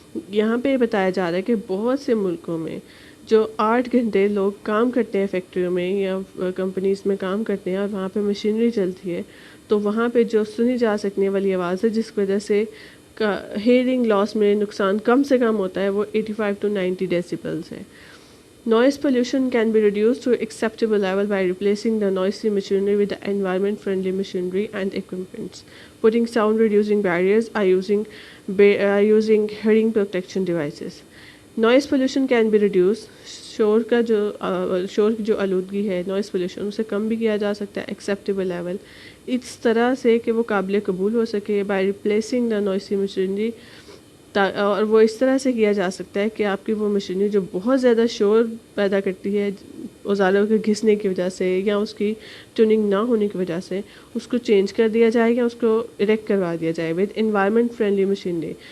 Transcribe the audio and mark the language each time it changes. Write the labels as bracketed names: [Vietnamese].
[Urdu] یہاں پہ بتایا جا رہا ہے کہ بہت سے ملکوں میں جو 8 گھنٹے لوگ کام کرتے ہیں فیکٹریوں میں یا کمپنیز میں کام کرتے ہیں اور وہاں پہ مشینری چلتی ہے, تو وہاں پہ جو سنی جا سکنے والی آواز ہے جس کی وجہ سے ہیئرنگ لاس میں نقصان کم سے کم ہوتا ہے وہ 85 to 90 decibels ہے. [English] Noise pollution can be reduced to acceptable level by replacing the noisy machinery with the environment-friendly machinery and equipments, putting sound-reducing barriers, using hearing protection devices. Noise pollution can be reduced. [Urdu] شور کی جو آلودگی ہے noise pollution اسے کم بھی کیا جا سکتا ہے ایکسیپٹیبل لیول, اس طرح سے کہ وہ قابل قبول ہو سکے, [English] by replacing the noisy machinery, [Urdu] اور وہ اس طرح سے کیا جا سکتا ہے کہ آپ کی وہ مشینری جو بہت زیادہ شور پیدا کرتی ہے اوزاروں کے گھسنے کی وجہ سے یا اس کی ٹیوننگ نہ ہونے کی وجہ سے, اس کو چینج کر دیا جائے یا اس کو اریکٹ کروا دیا جائے [English] With environment friendly machinery.